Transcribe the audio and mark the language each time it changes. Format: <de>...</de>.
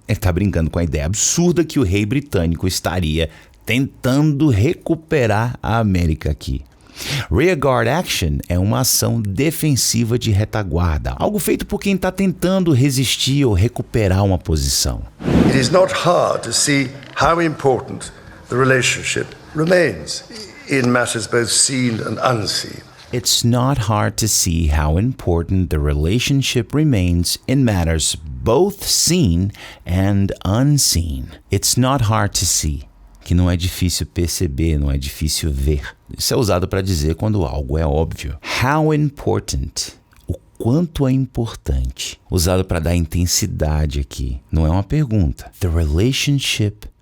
<pt>Ele tá brincando com a ideia absurda que o rei britânico estaria tentando recuperar a América aqui. Rearguard action é uma ação defensiva de retaguarda, algo feito por quem está tentando resistir ou recuperar uma posição.</pt> <en>It is not hard to see how important the relationship remains in matters both seen and unseen. It's not hard to see how important the relationship remains in matters both seen and unseen. It's not hard to see,</en> <pt>que não é difícil perceber, não é difícil ver. Isso é usado para dizer quando algo é óbvio.</pt> <en>How important,</en> <pt>o quanto é importante. Usado para dar intensidade aqui, não é uma pergunta.</pt> <en>The relationship</en>